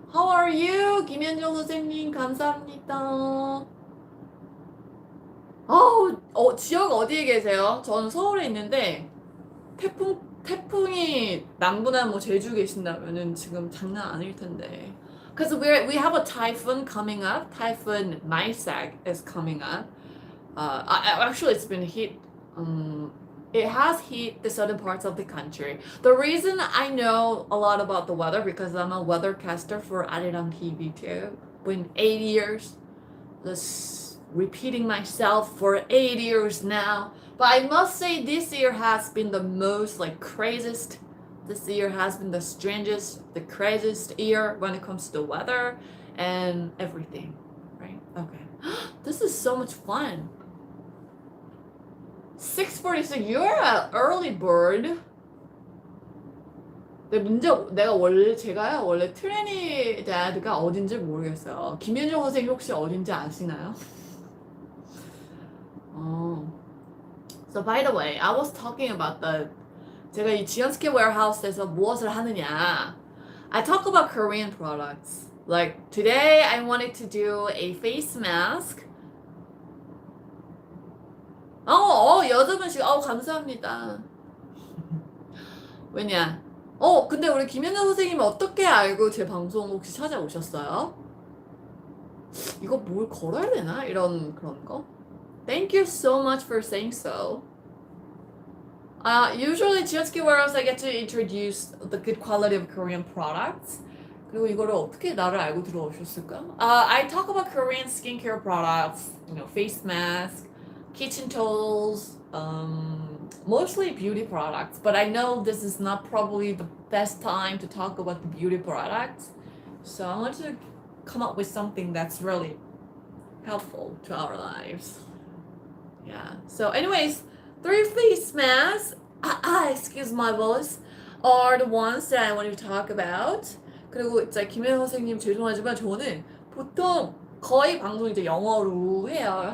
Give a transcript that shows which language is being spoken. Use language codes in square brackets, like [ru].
[en] How are you? [ko] 김현정 선생님 감사합니다. 지역 어디에 계세요? 저는 서울에 있는데 태풍이 남부나 뭐 제주 계신다면은 지금 장난 아닐 텐데. [en] Because we have a typhoon coming up. Typhoon Maisak is coming up. Actually, it's been hit. It has hit the southern parts of the country. The reason I know a lot about the weather because I'm a weathercaster for Arirang TV too. Been 8 years. Just repeating myself for 8 years now. But I must say this year has been the most craziest. This year has been the strangest, the craziest year when it comes to the weather and everything, right? Okay. This is so much fun. 6:46. You're an early bird. [ko] 제가요 원래 트리니다드가 어딘지 모르겠어요. 김윤정 선생님 혹시 어딘지 아시나요? [en] So by the way, I was talking about 제가 이 지연스키 웨어하우스에서 무엇을 하느냐. I talk about Korean products. Like today I wanted to do a face mask. [ko] 8분씩. 감사합니다. 왜냐? 근데 우리 김현정 선생님이 어떻게 알고 제 방송 혹시 찾아오셨어요? 이거 뭘 걸어야 되나? 이런 그런 거? [en] Thank you so much for saying so. Usually 지연스키 웨어하우스 I get to introduce the good quality of Korean products. [ko] 그리고 이거를 어떻게 나를 알고 들어오셨을까? [en] I talk about Korean skincare products, face mask, kitchen tools, mostly beauty products. But I know this is not probably the best time to talk about the beauty products. So I want to come up with something that's really helpful to our lives. Yeah. So anyways, 3 face masks, excuse my voice, are the ones that I want to talk about. [ko] 그리고 이제 김혜연 선생님 죄송하지만 저는 보통 거의 방송 이제 영어로 해요.